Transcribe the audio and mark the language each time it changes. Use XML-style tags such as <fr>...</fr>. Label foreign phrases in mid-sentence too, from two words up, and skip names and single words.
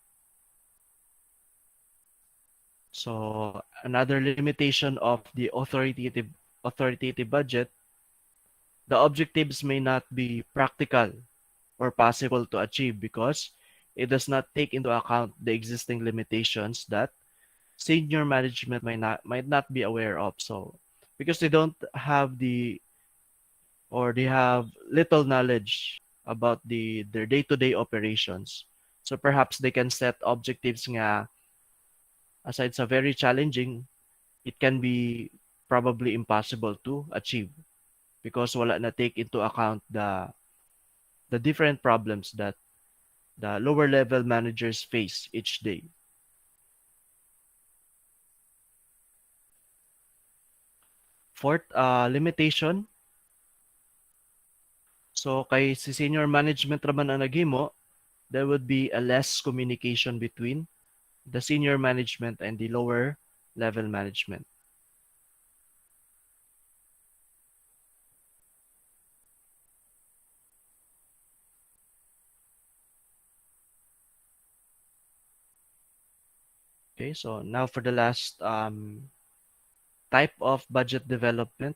<en>So another limitation of the authoritative budget, the objectives may not be practical or possible to achieve because it does not take into account the existing limitations that senior management might not be aware of. So because they don't have they have little knowledge about their day-to-day operations. So perhaps they can set objectives nga aside sa very challenging, it can be probably impossible to achieve because</en> <ceb>wala na</ceb> <en>take into account the different problems that the lower level managers face each day. Fourth, limitation.</en> <ceb>So kay si</ceb> <en>senior management</en> <ceb>raman ang naghimo,</ceb> <en>there would be a less communication between the senior management and the lower level management. Okay, so now for the last type of budget development.</en>